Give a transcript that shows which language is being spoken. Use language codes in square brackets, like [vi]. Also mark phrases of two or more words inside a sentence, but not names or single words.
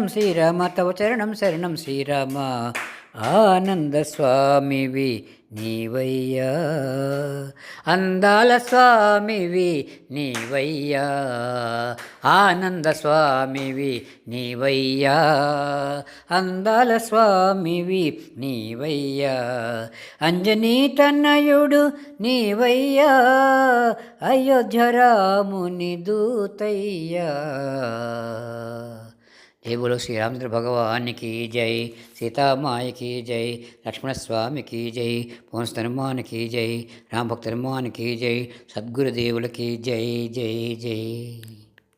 [te] శ్రీరామ తవ చరణం శరణం శ్రీరామ, ఆనంద స్వామివి నీవయ్యా, అందాల స్వామివి నీవయ్యా, ఆనంద స్వామివి నీవయ్యా, అందాల స్వామివి నీవయ్యా, అంజనీ తనయుడు నీవయ్యా, అయోధ్య రాముని దూతయ్యా, [hi] जय बोलो श्री रामचंद्र भगवान की जय, सीता माई की जय, लक्ष्मण स्वामी की जय, पवन हनुमान की जय, राम भक्त हनुमान की जय, सद्गुरुदेवुल की जय जय जय।